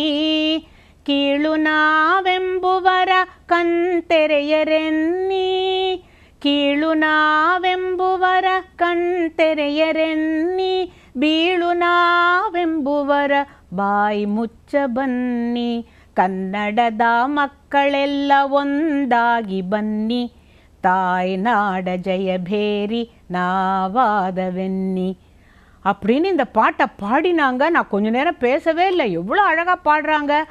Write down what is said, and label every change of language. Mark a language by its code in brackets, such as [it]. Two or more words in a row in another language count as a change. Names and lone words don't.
[kn] ಕೀಳು ನಾವೆಂಬುವರ ಕಣ್ತೆರೆಯರೆನ್ನಿ, ಕೀಳು ನಾವೆಂಬುವರ ಕಣ್ತೆರೆಯರೆನ್ನಿ. ಬೀಳು ನಾವೆಂಬುವರ ಬಾಯಿ ಮುಚ್ಚ ಬನ್ನಿ. ಕನ್ನಡದ ಮಕ್ಕಳೆಲ್ಲ ಒಂದಾಗಿ ಬನ್ನಿ, ತಾಯ್ನಾಡ ಜಯಭೇರಿ ನಾವಾದವೆನ್ನಿ [ta] அப்படின்னு இந்த பாட்டை பாடினாங்க. நான் கொஞ்ச நேரம் பேசவே இல்லை, எவ்வளோ அழகாக பாடுறாங்க.